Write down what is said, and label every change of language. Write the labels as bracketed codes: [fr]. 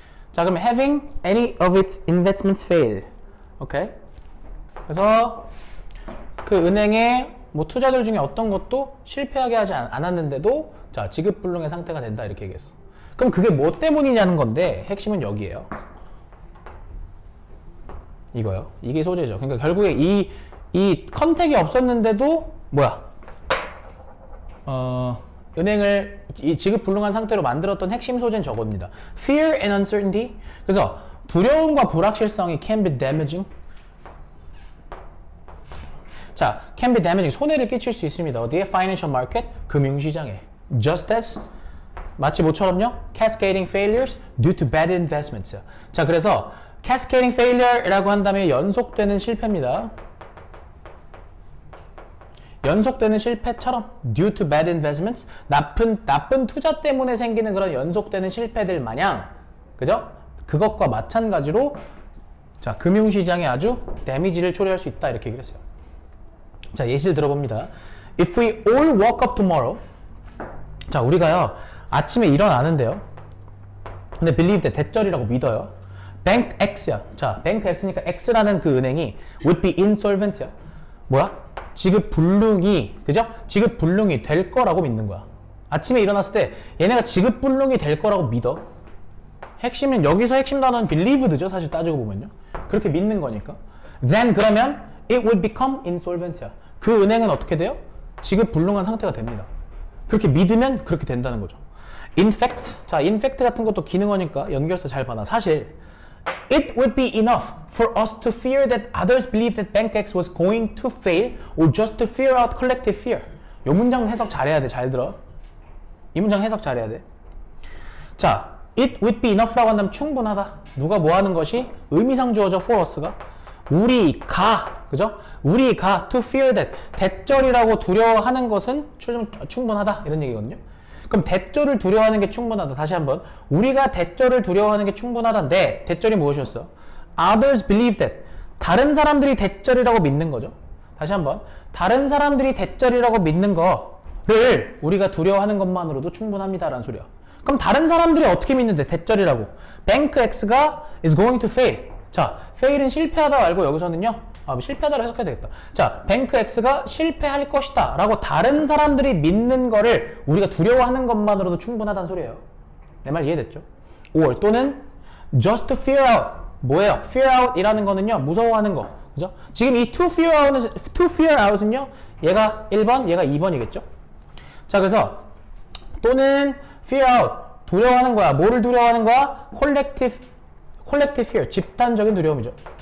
[ko] 자, 그럼 [en] having any of its investments fail. [ko] 오케이? 그래서 그 은행의 뭐 투자들 중에 어떤 것도 실패하게 하지 않았는데도 자, 지급불능의 상태가 된다 이렇게 얘기했어. 그럼 그게 뭐 때문이냐는 건데 핵심은 여기에요. 이거요. 이게 소재죠. 그러니까 결국에 이 컨택이 없었는데도 은행을 이 지급불능한 상태로 만들었던 핵심 소재는 저겁니다. [en] Fear and uncertainty. [ko] 그래서 두려움과 불확실성이 [en] can be damaging. 자, can be damaging. [ko] 손해를 끼칠 수 있습니다. 어디에? [en] Financial market. [ko] 금융시장에. [en] Just as. [ko] 마치 뭐처럼요? [en] Cascading failures due to bad investments. [ko] 자, 그래서 [en] cascading failure [ko] 라고 한다면 연속되는 실패입니다. 연속되는 실패처럼 [en] due to bad investments. [ko] 나쁜 투자 때문에 생기는 그런 연속되는 실패들 마냥. 그죠? 그것과 마찬가지로 자, 금융시장에 아주 데미지를 초래할 수 있다 이렇게 얘기를 했어요. 자, 예시를 들어봅니다. [en] If we all woke up tomorrow. [ko] 자, 우리가요 아침에 일어나는데요. 근데 [en] believe that [ko] 대절이라고 믿어요. Bank X야. 자, Bank X니까 X라는 그 은행이 [en] would be insolvent [ko] 야. 뭐야? 지급불능이, 그죠? 지급불능이 될 거라고 믿는 거야. 아침에 일어났을 때 얘네가 지급불능이 될 거라고 믿어. 핵심은 여기서 핵심 단어는 believed죠. 사실 따지고 보면요. 그렇게 믿는 거니까. [en] Then [ko] 그러면 [en] it would become insolvent야. [ko] 그 은행은 어떻게 돼요? 지급불능한 상태가 됩니다. 그렇게 믿으면 그렇게 된다는 거죠. In fact, 자, [en] in fact [ko] 같은 것도 기능어니까 연결사 잘 봐놔. 사실 [en] it would be enough for us to fear that others believe that Bank X was going to fail or just to fear out collective fear. [ko] 이 문장 해석 잘해야 돼. 잘 들어. 이 문장 해석 잘해야 돼. 자, [en] it would be enough [ko] 라고 한다면 충분하다. 누가 뭐 하는 것이? 의미상 주어져 [en] for us [ko] 가. 우리가, 그죠? 우리가 [en] to fear that [ko] 대절이라고 두려워하는 것은 충분하다 이런 얘기거든요. 그럼 대절을 두려워하는 게 충분하다. 다시 한번 우리가 대절을 두려워하는 게 충분하다인데 대절이 무엇이었어? [en] Others believe that [ko] 다른 사람들이 대절이라고 믿는 거죠. 다시 한번 다른 사람들이 대절이라고 믿는 거를 우리가 두려워하는 것만으로도 충분합니다라는 소리야. 그럼 다른 사람들이 어떻게 믿는데 대절이라고? [en] Bank X가 is going to fail. [ko] 자, fail은 실패하다 말고 여기서는요. 실패하다로 해석해야 되겠다. 자, Bank X가 실패할 것이다 라고 다른 사람들이 믿는 거를 우리가 두려워하는 것만으로도 충분하다는 소리예요. 내 말 이해됐죠? [en] or [ko] 또는 [en] just to fear out. [ko] 뭐예요? fear out 이라는 거는요. 무서워하는 거. 그죠? 지금 이 [en] to fear out [ko] 은요. 얘가 1번, 얘가 2번이겠죠? 자, 그래서 또는 fear out. 두려워하는 거야. 뭐를 두려워하는 거야? [en] collective fear. [ko] 집단적인 두려움이죠.